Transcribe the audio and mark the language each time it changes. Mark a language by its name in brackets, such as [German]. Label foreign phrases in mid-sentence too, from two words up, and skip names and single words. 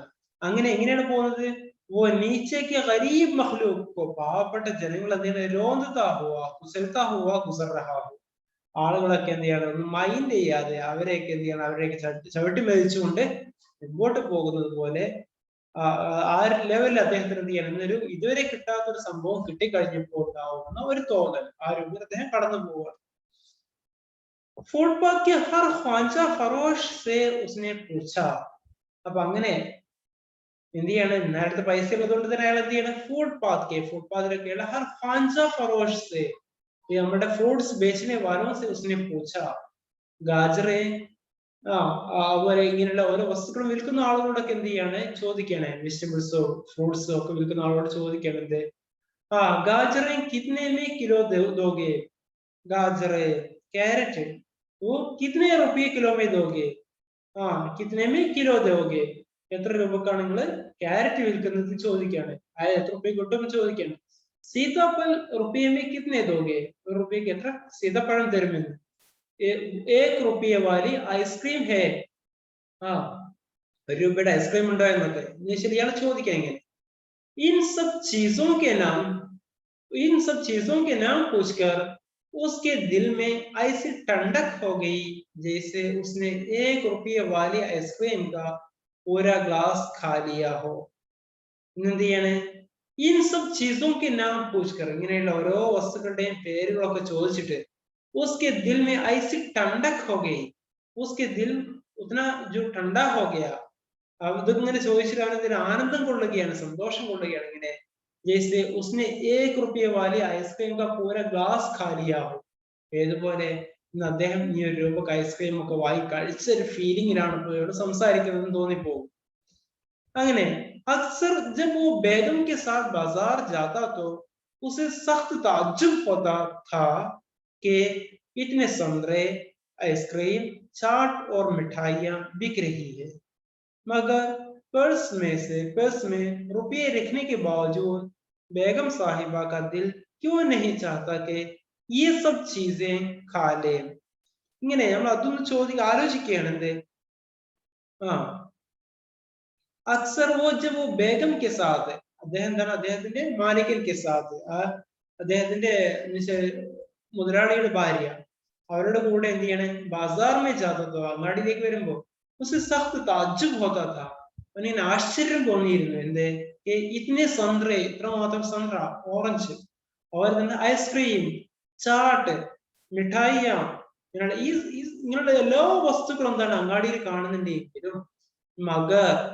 [Malayalam] അങ്ങനെ എങ്ങനെയാണ് പോകുന്നത്, ഓ നീച്ചയ്ക്ക് [Hindi] ग़रीब मख़लूक़ [Malayalam] പാവപ്പെട്ട ജനങ്ങൾ എന്താണ് [Hindi] रौंदता हुआ कुचलता हुआ गुज़र रहा हु, [Malayalam] ആളുകളൊക്കെ എന്ത് ചെയ്യണം ഒന്നും മൈൻഡ് ചെയ്യാതെ അവരെയൊക്കെ എന്ത് ചെയ്യണം അവരെയൊക്കെ ചവിട്ടി മെതിച്ചുകൊണ്ട് മുമ്പോട്ട് പോകുന്നത് പോലെ ആ ലെവലിൽ അദ്ദേഹത്തിന് എന്ത് ചെയ്യണം എന്നൊരു ഇതുവരെ കിട്ടാത്തൊരു സംഭവം കിട്ടിക്കഴിഞ്ഞപ്പോൾ ഉണ്ടാവുന്ന ഒരു തോന്നൽ ആ രൂപത്തിൽ അദ്ദേഹം കടന്നു പോവുകയാണ്. [Hindi] ഫുട്പാത്ത് के हर ख्वाजा फरोश से उसने पूछा. [Malayalam] അപ്പൊ അങ്ങനെ എന്ത് ചെയ്യാണ് നേരത്തെ പൈസ ഉള്ളതുകൊണ്ട് തന്നെ അയാൾ എന്ത് ചെയ്യണം ഫുട്പാത്തിലൊക്കെയുള്ള [Hindi] हर ख़्वांचा फ़रोश से [Malayalam] നമ്മുടെ ഫ്രൂട്ട്സ് [Hindi] बेचने वालों से उसने पूछा. [Malayalam] ഗാജറെ അതുപോലെ ഇങ്ങനെയുള്ള ഓരോ വസ്തുക്കളും വിൽക്കുന്ന ആളുകളോടൊക്കെ എന്ത് ചെയ്യാണ് ചോദിക്കാണ്, വെജിറ്റബിൾസോ ഫ്രൂട്ട്സോ ഒക്കെ വിൽക്കുന്ന ആളോട് ചോദിക്കാണ് എന്ത് [Hindi] गाजरें कितने में किलो दोगे, [Malayalam] ഗാജറെ ക്യാരറ്റ് [Hindi] वो कितने रुपये किलो में दोगे, कितने में किलो दोगे, [Malayalam] എത്ര രൂപക്കാണ് നിങ്ങൾ ക്യാരറ്റ് വിൽക്കുന്നത് ചോദിക്കാണ്, അതായത് എത്ര റുപ്യ കിട്ടും ചോദിക്കാണ്. [Hindi] सीताफल रुपये में कितने दोगे, [Malayalam] 1 റുപ്യക്ക് എത്ര സീതപ്പഴം തരുമെന്ന്. [Hindi] 1 रुपये वाली आइसक्रीम है, [Malayalam] 1 രൂപയുടെ ഐസ്ക്രീം ഉണ്ടോ എന്നൊക്കെ ശരിയാണ് ചോദിക്കാൻ. [Hindi] എങ്ങനെ इन सब चीजों के नाम पूछकर उसके दिल में ऐसी ठंडक हो गई जैसे उसने 1 रुपये वाली आइसक्रीम का पूरा ग्लास खा लिया हो. [Malayalam] എന്ത് ചെയ്യാണ് [Hindi] इन सब चीजों के नाम पूछकर [Malayalam] ഇങ്ങനെയുള്ള ഓരോ വസ്തുക്കളുടെയും പേരുകളൊക്കെ ചോദിച്ചിട്ട് [Hindi] उसके दिल में ऐसी ठंडक हो गई, उसके दिल उतना जो ठंडा हो गया, [Malayalam] ഇതിങ്ങനെ ചോദിച്ചിട്ട് അവനതിന് ആനന്ദം കൊള്ളുകയാണ്, സന്തോഷം കൊള്ളുകയാണ്. [Hindi] ഇങ്ങനെ जैसे उसने 1 रुपये वाली आइसक्रीम का पूरा ग्लास खा लिया हो [Malayalam] ഏതുപോലെ ഇന്ന് അദ്ദേഹം ഈ ഒരു രൂപക്ക് ഐസ്ക്രീം ഒക്കെ വാങ്ങി കഴിച്ച ഒരു ഫീലിംഗിലാണ് പോയോട് സംസാരിക്കുന്നതെന്ന് തോന്നിപ്പോകും അങ്ങനെ [Hindi] अक्सर जब वो बेगम के साथ बाजार जाता तो उसे सख्त ताज्जुब होता था कि इतने संतरे आइसक्रीम चाट और मिठाइयां बिक रही है मगर पर्स में रुपये रखने के बावजूद बेगम साहिबा का दिल क्यों नहीं चाहता कि ये सब चीजें खा ले [Malayalam] ഇങ്ങനെ നമ്മൾ അതൊന്ന് ആലോചിക്കുകയാണ് എന്ത് ആ [Hindi] अक्सर वो जब वो बेगम के साथ [Malayalam] അദ്ദേഹം എന്താണ് അദ്ദേഹത്തിന്റെ [Hindi] मालकिन के साथ [Malayalam] അദ്ദേഹത്തിന്റെ മുതലാളിയുടെ ഭാര്യ അവരുടെ കൂടെ എന്ത് ചെയ്യണേ [Hindi] बाजार में जाता था [Malayalam] അങ്ങാടിയിലേക്ക് വരുമ്പോ [Hindi] उसे सख्त ताज्जुब होता था [Malayalam] അവനിങ്ങനെ ആശ്ചര്യം തോന്നിയിരുന്നു എന്ത് [Hindi] इतने संतरे [Malayalam] ഇത്രമാത്രം സംത്ര ഓറഞ്ച് അതുപോലെ തന്നെ ഐസ്ക്രീം ചാട്ട് മിഠായിയ ഇങ്ങനെയുള്ള എല്ലാ വസ്തുക്കളും എന്താണ് അങ്ങാടിയിൽ കാണുന്നുണ്ടെങ്കിലും മഗർ